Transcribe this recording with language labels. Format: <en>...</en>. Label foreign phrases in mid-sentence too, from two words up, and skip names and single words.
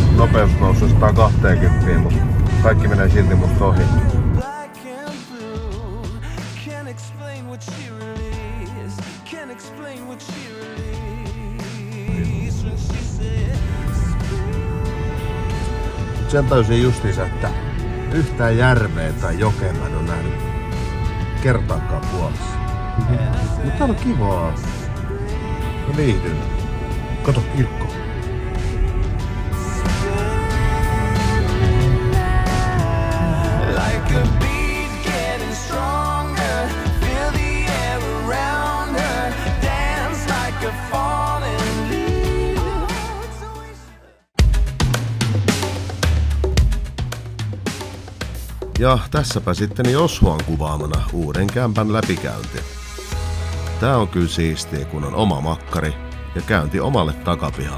<fi>nopeus noussut 120, mutta kaikki menee silti musta ohi.</fi> <en>Black and blue. Can't explain what she really is. Can't explain what she really is. When she said,</en> <fi>Sen tajusin justiinsa, että yhtään järveä tai jokea mä en oo nähnyt kertaakaan Puolassa. Mutta täällä on kivaa. Mä viihdyn. Kato kirkko.</fi> <en>like a beat getting stronger. Feel the air around her. Dance like a falling leaf.</en> <fi>Ja tässäpä sitten Joshuan kuvaamana uuden kämpän läpikäynti. Tää on kyllä siistiä, kun on oma makkari ja käynti omalle takapihalle.</fi>